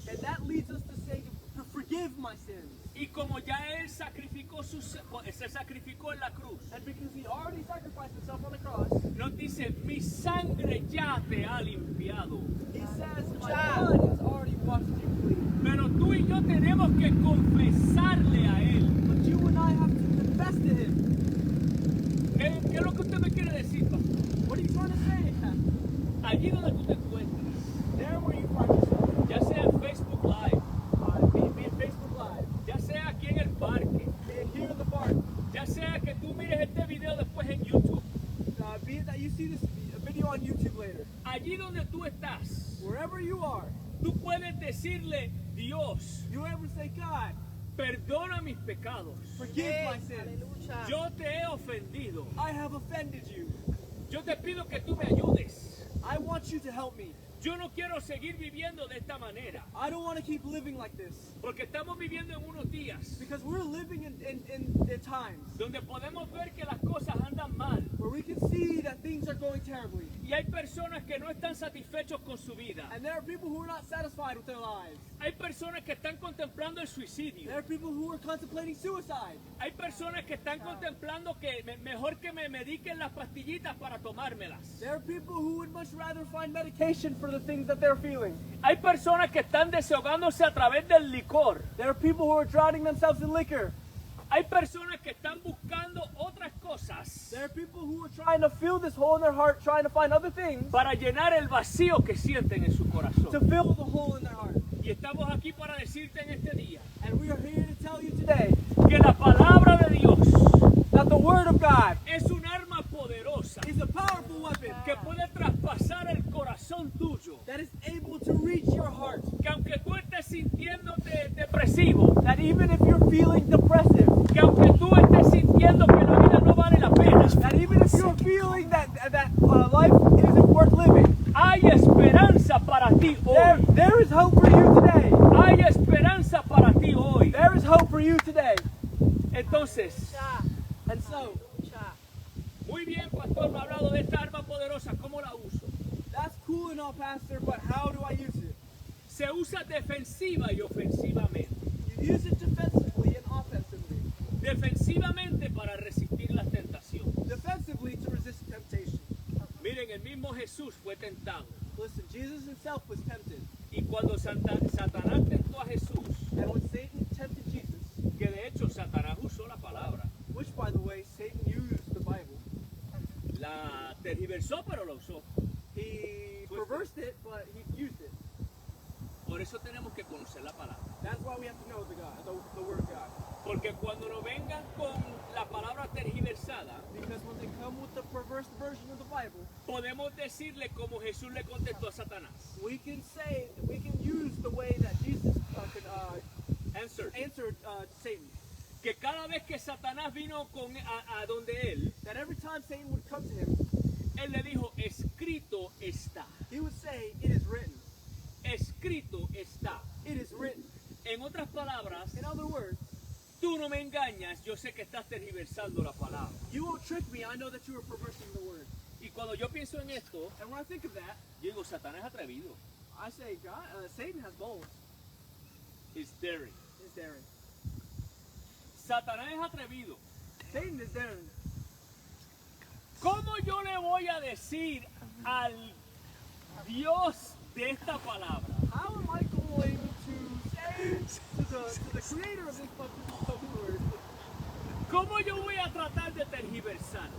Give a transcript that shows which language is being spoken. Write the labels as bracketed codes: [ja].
[en] And that leads us to say, to forgive my sins. [es] Y como ya Él se sacrificó en la cruz, [en] And because He already sacrificed Himself on the cross, [es] nos dice, mi sangre ya te ha limpiado. [en] He says, my blood has already washed you clean. [es] Pero tú y yo tenemos que confesarle a Él. [en] But you and I have to confess to Him. [es] ¿Qué es lo que usted me quiere decir, pastor? [en] What are you trying to say, Pastor? [es] Allí donde tú te encuentres, [en] There where you find yourself, [es] ya sea en Facebook Live, [en] be it Facebook Live, [es] ya sea aquí en el parque, [en] be it here in the park, [es] ya sea que tú mires este video después en YouTube, [en] be it that you see this video on YouTube later, [es] allí donde tú estás, [en] wherever you are, [es] tú puedes decirle, Dios, [en] you're able to say, God, [es] perdona mis pecados. [en] forgive my sins. [es] Yo te he ofendido. [en] I have offended you. [es] Yo te pido que tú me ayudes. [en] I want you to help me. [es] Yo no quiero seguir viviendo de esta manera, [en] I don't want to keep living like this. [es] porque estamos viviendo en unos días [en] Because we're living in times [es] donde podemos ver que las cosas andan mal [en] where we can see that things are going terribly. [es] y hay personas que no están satisfechos con su vida. [en] And there are people who are not satisfied with their lives. [es] Hay personas que están contemplando el suicidio. [en] There are people who are contemplating suicide. [es] Hay personas que están contemplando que mejor que me mediquen las pastillitas para tomármelas. [en] There are people who would much rather find medication for the things that they're feeling. [es] Hay personas que están desahogándose a través del licor. [en] There are people who are drowning themselves in liquor. [es] Hay personas que están buscando otras cosas [en] There are people who are trying to fill this hole in their heart, trying to find other things [es] para llenar el vacío que sienten en su [en] to [es] corazón. [en] fill the hole in their heart. [es] Y estamos aquí para decirte en este día [en] And we are here to tell you today [es] que la palabra de Dios [en] that the Word of God [es] es un arma poderosa [en] is a powerful weapon [es] que puede traspasar el corazón tuyo. [en] that is able to reach your heart. [es] Que aunque tú estés sintiéndote depresivo, [en] That even if you're feeling depressive, [es] que aunque tú estés sintiendo que la vida no vale la pena, [en] that even if you're feeling that life isn't worth living, [es] hay esperanza para ti hoy. [en] there is hope for you today. [es] Hay esperanza para ti hoy. [en] There is hope for you today. [es] Entonces, Cha, [en] And so, cha. [es] muy bien, pastor, me ha hablado de esta arma poderosa. ¿Cómo la uso? [en] that's cool and all, Pastor, but how do I use it? [es] Se usa defensiva y ofensivamente. [en] You use it defensively and offensively. [es] Defensivamente para resistir las tentaciones. [en] Defensively to resist temptation. [es] Miren, el mismo Jesús fue tentado. [en] Listen, Jesus himself was tempted. [es] Y cuando Satanás tentó a Jesús, [en] And when Satan tempted Jesus, [es] que de hecho Satanás usó la palabra, [en] which by the way, Satan used the Bible, [es] la tergiversó pero la usó. [en] he perversed it, but he used it. [es] Por eso tenemos que conocer la palabra. [en] That's why we have to know the Word of God. [es] Porque cuando nos vengan con la palabra tergiversada, [en] Because when they come with the perverse version of the Bible, [es] podemos decirle como Jesús le contestó a Satanás. [en] we can use the way that Jesus could Answer. answer Satan. [es] Que cada vez que Satanás vino a donde él, [en] That every time Satan would come to him, [es] él le dijo, escrito está. [en] he would say, "It is written. [es] Escrito está. [en] It is written." [es] En otras palabras, [en] In other words, [es] tú no me engañas, yo sé que estás tergiversando la palabra. [en] you won't trick me. I know that you are perversing the Word. [es] Y cuando yo pienso en esto, [en] And when I think of that, [es] yo digo, Satanás es atrevido. [en] I say, God, Satan has balls. He's daring. He's daring. [es] Satanás es atrevido. [en] Satan is daring. [es] ¿Cómo yo le voy a decir al Dios de esta palabra? [en] How am I going to say to the creator of this word? [es] ¿Cómo yo voy a tratar de tergiversar?